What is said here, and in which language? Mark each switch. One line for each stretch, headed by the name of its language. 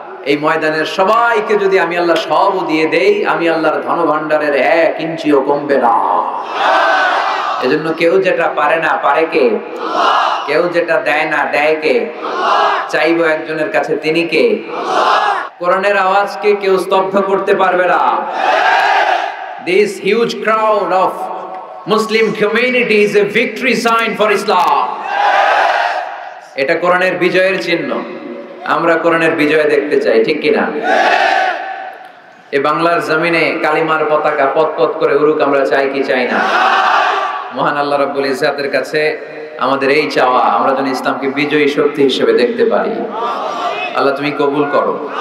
Bangla: এই ময়দানের সবাইকে যদি আমি আল্লাহ সবও দিয়ে দেই, আমি আল্লাহর ধন ভাণ্ডারের 1 ইঞ্চিও কমবে না। এজন্য কেউ যেটা পারে না পারে কে? কেউ যেটা দেয় না দেয় কে? চাইবো একজনের কাছে, তিনি কে? কোরআনের আওয়াজকে কেউ স্তব্ধ করতে পারবে না।
English: This huge crowd of Muslim community is a victory sign for Islam.
Bangla: এটা কোরআনের বিজয়ের চিহ্ন। আমরা কোরআনের বিজয় দেখতে চাই, ঠিক কিনা? এই বাংলার জমিনে কালিমার পতাকা পতপত করে উড়ুক আমরা চাই কি চাই না? মহান আল্লাহ রাব্বুল ইজ্জাতের কাছে আমাদের এই চাওয়া, আমরা যেন ইসলামকে বিজয়ী শক্তি হিসেবে দেখতে পারি। আল্লাহ তুমি কবুল করো।